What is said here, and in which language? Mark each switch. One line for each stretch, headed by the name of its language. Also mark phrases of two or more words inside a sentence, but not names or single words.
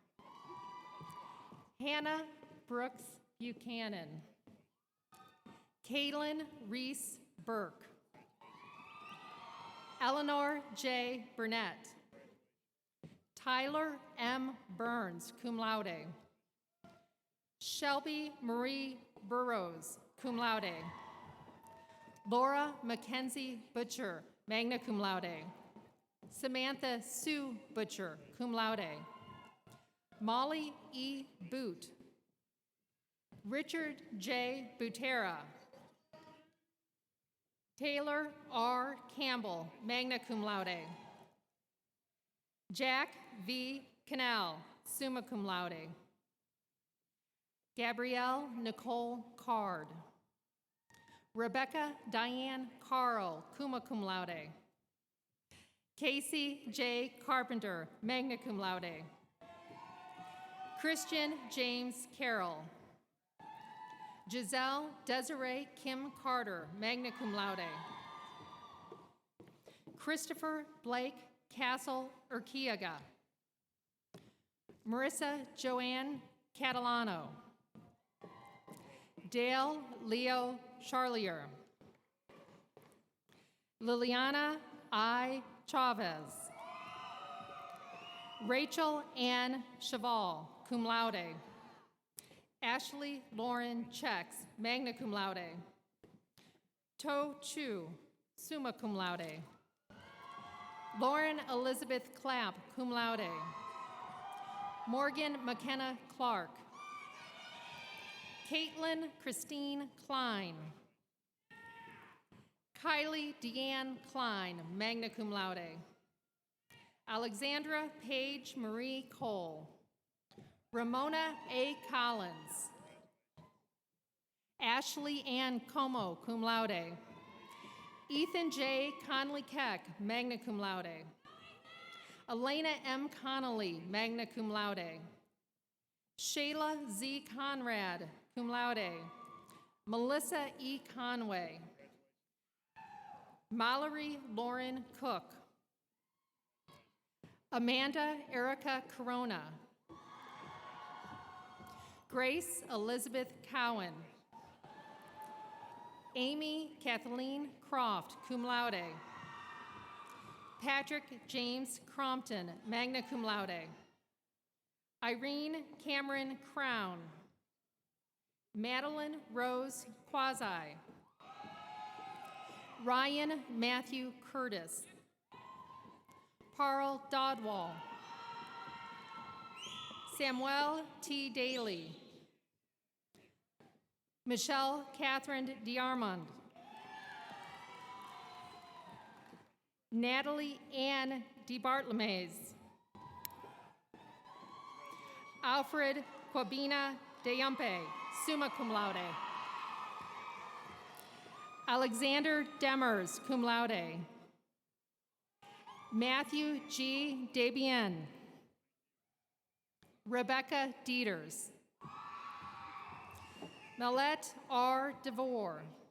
English: Hannah Brooks Buchanan. Kaylin Reese Burke. Eleanor J. Burnett. Tyler M. Burns,
Latin: cum laude.
English: Shelby Marie Burrows,
Latin: cum laude.
English: Laura Mackenzie Butcher,
Latin: magna cum laude.
English: Samantha Sue Butcher,
Latin: cum laude.
English: Molly E. Boot. Richard J. Butera. Taylor R. Campbell,
Latin: magna cum laude. Jack V. Canal, summa cum laude.
English: Gabrielle Nicole Card. Rebecca Diane Carl,
Latin: summa cum laude.
English: Casey J.
Latin: Carpenter, magna cum laude.
English: Christian James Carroll. Giselle Desiree Kim Carter,
Latin: magna cum laude.
English: Christopher Blake Castle Urquiaga. Marissa Joanne Catalano. Dale Leo Charlier. Liliana I. Chavez. Rachel Ann Cheval,
Latin: cum laude.
English: Ashley Lauren Chex,
Latin: magna cum laude. To Chu, summa cum laude.
English: Lauren Elizabeth Clapp,
Latin: cum laude.
English: Morgan McKenna Clark. Caitlin Christine Klein. Kylie Deanne Klein,
Latin: magna cum laude.
English: Alexandra Paige Marie Cole. Ramona A. Collins. Ashley Ann Como,
Latin: cum laude.
English: Ethan J.
Latin: Conley Keck, magna cum laude. Elena M. Connolly, magna cum laude.
English: Shayla Z. Conrad,
Latin: cum laude.
English: Melissa E. Conway. Mallory Lauren Cook. Amanda Erica Corona. Grace Elizabeth Cowan. Amy Kathleen Croft,
Latin: cum laude.
English: Patrick James Crompton,
Latin: magna cum laude.
English: Irene Cameron Crown. Madeline Rose Quasi. Ryan Matthew Curtis. Parl Dodwall. Samuel T. Daly. Michelle Catherine DiArmond. Natalie Ann DeBartlemes. Alfred Quabina Deyumpe,
Latin: summa cum laude.
English: Alexander Demers,
Latin: cum laude.
English: Matthew G. Debian. Rebecca Dieters. Melette R. DeVore.